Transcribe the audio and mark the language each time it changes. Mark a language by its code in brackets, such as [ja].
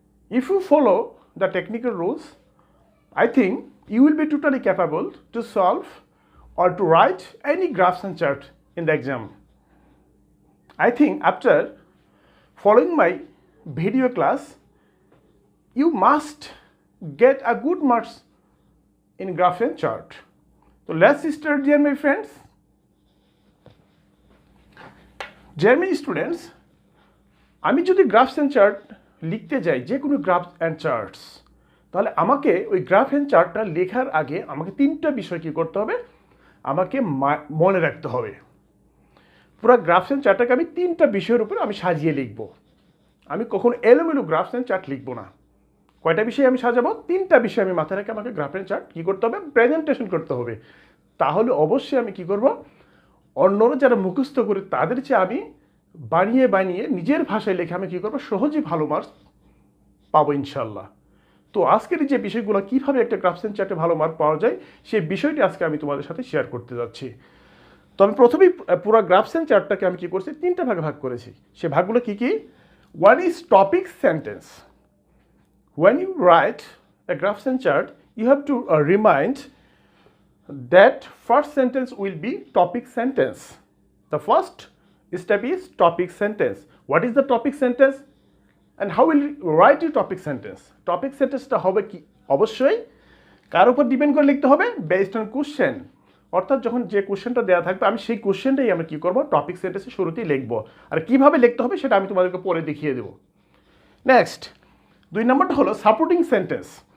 [en] If you follow the technical rules, I think you will be totally capable to solve or to write any graphs and chart in the exam. I think after following my video class, you must get a good marks in graph and chart. So let's start, dear my friends. Dear my students, [bn] আমি যদি grasp and chart লিখতে যাই, যে কোনো grasp and charts, তাহলে আমাকে ওই graph and চার্টটা লেখার আগে আমাকে তিনটা বিষয় কী করতে হবে, আমাকে মনে রাখতে হবে। পুরো গ্রাফস অ্যান্ড চার্টটাকে আমি তিনটা বিষয়ের উপর আমি সাজিয়ে লিখব। আমি কখনো এলোমেলো গ্রাফস অ্যান্ড চার্ট লিখব না। কয়টা বিষয় আমি সাজাবো? তিনটা বিষয় আমি মাথায় রেখে আমাকে গ্রাফ অ্যান্ড চার্ট কী করতে হবে, প্রেজেন্টেশন করতে হবে। তাহলে অবশ্যই আমি কী করব, অন্যরা যারা মুখস্থ করে তাদের চেয়ে আমি বানিয়ে বানিয়ে নিজের ভাষায় লিখে আমি কী করবো, সহজেই ভালো মার্কস পাবো ইনশাল্লাহ। তো আজকের যে বিষয়গুলো কীভাবে একটা গ্রাফস অ্যান্ড চার্টে ভালো মার্ক পাওয়া যায়, সেই বিষয়টি আজকে আমি তোমাদের সাথে শেয়ার করতে যাচ্ছি। তো আমি প্রথমেই পুরো গ্রাফস অ্যান্ড চার্টটাকে আমি কী করছি, তিনটা ভাগে ভাগ করেছি। সে ভাগগুলো কী কী? [en] One is topic sentence. When you write a graphs and chart, you have to remind that first sentence will be topic sentence. The first step is topic sentence. What is the topic sentence? And how will you write your topic sentence? [bn] Topic sentence টা হবে কি, অবশ্যই কার উপর depend করে লিখতে হবে, based on question. অর্থাৎ যখন যে কোশ্চেনটা দেওয়া থাকবে আমি সেই কোশ্চেনটাই আমরা কী করবো, টপিক সেন্টেন্সের শুরুতেই লিখবো। আর কীভাবে লিখতে হবে সেটা আমি তোমাদেরকে পরে দেখিয়ে দেবো। নেক্সট, 2 নম্বরটা হলো সাপোর্টিং সেন্টেন্স।